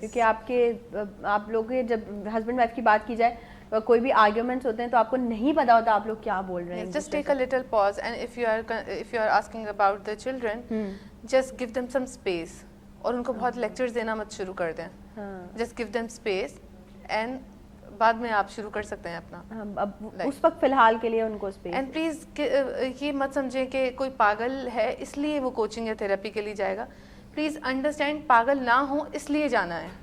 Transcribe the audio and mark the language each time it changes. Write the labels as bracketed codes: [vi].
[hi] क्योंकि आप लोग के जब हस्बैंड वाइफ की बात की जाए, कोई भी आर्ग्यूमेंट्स होते हैं तो आपको नहीं पता होता आप लोग क्या बोल रहे हैं. [en] Just take a little pause, and if you are asking about the children, just give them some space. [hi] और उनको बहुत लेक्चर्स देना मत शुरू कर दें. [en] Just give them space, and [hi] बाद में आप शुरू कर सकते हैं अपना. अब उस वक्त फिलहाल के लिए उनको स्पेस. एंड प्लीज़ ये मत समझें कि कोई पागल है इसलिए वो कोचिंग या थेरेपी के लिए जाएगा. [en] please understand, [hi] पागल ना हो इसलिए जाना है.